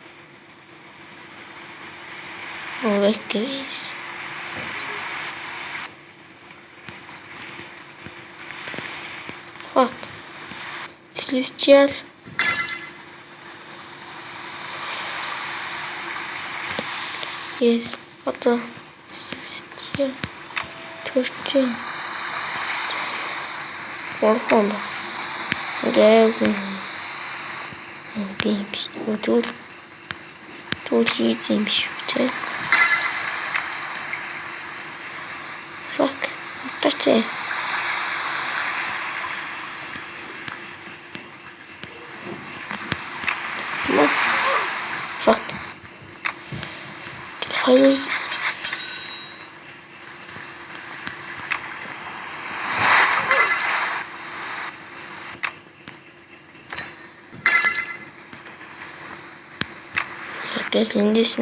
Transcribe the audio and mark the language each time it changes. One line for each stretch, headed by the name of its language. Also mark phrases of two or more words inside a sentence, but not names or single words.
English: Wait guys. Fuck. Celestial. Yes.
Mongolian: Одоо Celestial. Төрчин. Орхон. Дэвэн. Энд биш. Түл хийц юм биш үү те.
English: Fuck.
Mongolian: Тачээ. Fuck.
Turkish: Hayır. Herkes neredesin?